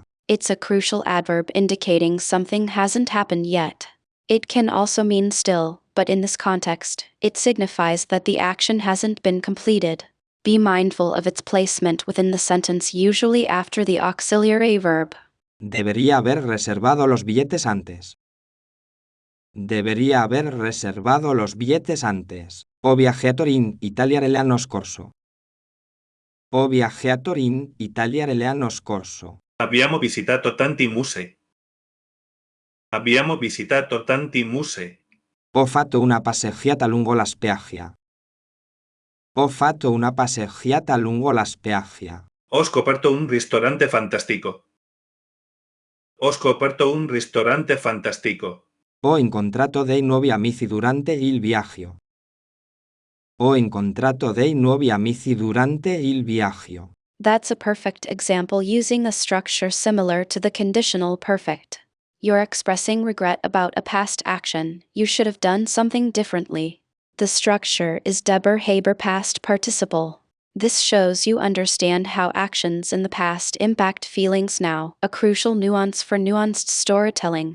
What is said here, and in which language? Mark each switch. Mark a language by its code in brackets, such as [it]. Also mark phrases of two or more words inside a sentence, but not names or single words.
[en] It's a crucial adverb indicating something hasn't happened yet. It can also mean still, but in this context, it signifies that the action hasn't been completed. Be mindful of its placement within the sentence, usually after the auxiliary verb. [es] Debería haber reservado los billetes antes. Debería haber reservado los billetes antes. [it] O viaggiatori in Italia l'anno scorso. O viaggiatori in Italia l'anno scorso. Abbiamo visitato tanti musei. Abbiamo visitato tanti musei. Ho fatto una passeggiata lungo la spiaggia. Ho fatto una passeggiata lungo la spiaggia. Ho scoperto un ristorante fantastico. Ho scoperto un ristorante fantastico. Ho incontrato dei nuovi amici durante il viaggio. Ho incontrato dei nuovi amici durante il viaggio. [en] That's a perfect example using a structure similar to the conditional perfect. You're expressing regret about a past action. You should have done something differently. The structure is haber past participle. This shows you understand how actions in the past impact feelings now, a crucial nuance for nuanced storytelling.